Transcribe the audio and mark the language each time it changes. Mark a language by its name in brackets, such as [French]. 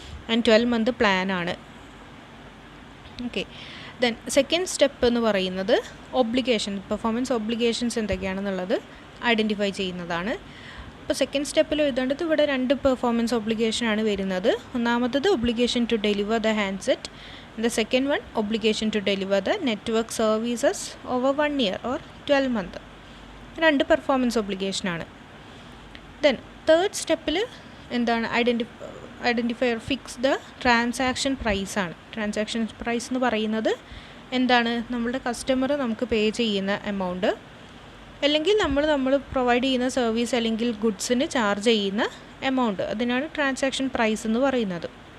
[Malayalam] And 12 month പ്ലാനാണ്. Okay. Then second step എന്ന് പറയുന്നത് പെർഫോമൻസ് ഒബ്ലിഗേഷൻസ് എന്തൊക്കെയാണെന്നുള്ളത് ഐഡൻറ്റിഫൈ ചെയ്യുന്നതാണ്. അപ്പോൾ സെക്കൻഡ് സ്റ്റെപ്പിൽ എഴുതേണ്ടത് ഇവിടെ 2 പെർഫോമൻസ് ഒബ്ലിഗേഷനാണ് വരുന്നത്. ഒന്നാമത്തത് [English] Obligation to deliver the handset. The second one, obligation to deliver the network services over 1 year or 12 month. [Malayalam] 2 performance obligation ആണ്. ദെൻ തേർഡ് സ്റ്റെപ്പിൽ എന്താണ്, [English] identifier fix the transaction price [Malayalam] ആണ്. ട്രാൻസാക്ഷൻ പ്രൈസ് എന്ന് പറയുന്നത് എന്താണ്, നമ്മളുടെ കസ്റ്റമർ നമുക്ക് പേ ചെയ്യുന്ന എമൗണ്ട്, അല്ലെങ്കിൽ നമ്മൾ പ്രൊവൈഡ് ചെയ്യുന്ന സർവീസ് അല്ലെങ്കിൽ ഗുഡ്സിന് ചാർജ് ചെയ്യുന്ന എമൗണ്ട്, അതിനാണ് ട്രാൻസാക്ഷൻ പ്രൈസ് എന്ന് പറയുന്നത്.